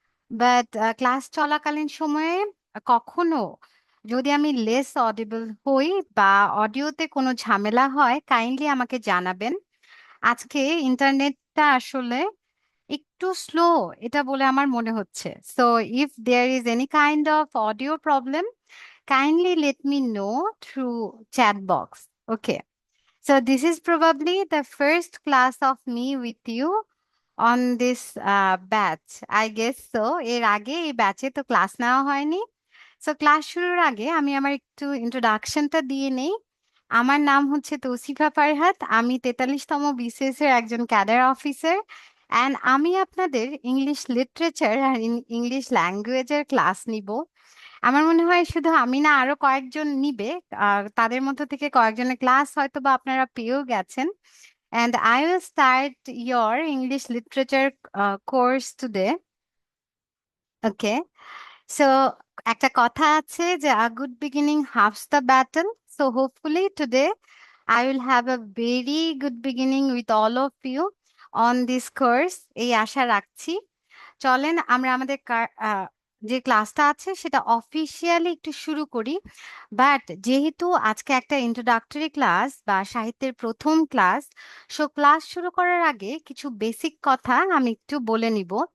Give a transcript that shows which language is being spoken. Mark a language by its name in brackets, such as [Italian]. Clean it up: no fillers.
[Bangla] But class চলাকালীন সময়ে কখনো যদি আমি লেস অডিবল হই বা অডিওতে কোনো ঝামেলা হয়, কাইন্ডলি আমাকে জানাবেন। আজকে ইন্টারনেটটা আসলে একটু স্লো, এটা বলে আমার মনে হচ্ছে। [English] So if there is any kind of audio problem, kindly let me know through chat box. Okay, so this is probably the first class of me with you on this batch. I guess so. [Bangla] এর আগে এই ব্যাচে তো class নেওয়া হয়নি। So class শুরুর আগে আমি আমার একটু ইন্ট্রোডাকশনটা দিয়ে নেই। আমার নাম হচ্ছে তৌসিফা ফারহাত। আমি 43তম বিসিএস এর একজন ক্যাডার অফিসার, অ্যান্ড আমি আপনাদের ইংলিশ লিটারেচার আর ইংলিশ ল্যাঙ্গুয়েজের ক্লাস নিব। আমার মনে হয় শুধু আমি না, আরো কয়েকজন নিবে। তাদের মধ্য থেকে কয়েকজনের ক্লাস হয়তো বা আপনারা পেয়েও গেছেন। [English] And I will start your English literature course today. Okay. So [Bangla] একটা কথা আছে যে [English] a good beginning halves the battle. So hopefully today I will have a very good beginning with all of you on this course. [Bangla] এই আশা রাখছি। চলেন আমরা আমাদের যে ক্লাসটা আছে সেটা অফিসিয়ালি একটু শুরু করি। বাট যেহেতু আজকে একটা ইন্ট্রোডাক্টরি ক্লাস বা সাহিত্যের প্রথম ক্লাস, সো ক্লাস শুরু করার আগে কিছু বেসিক কথা আমি একটু বলে নিব।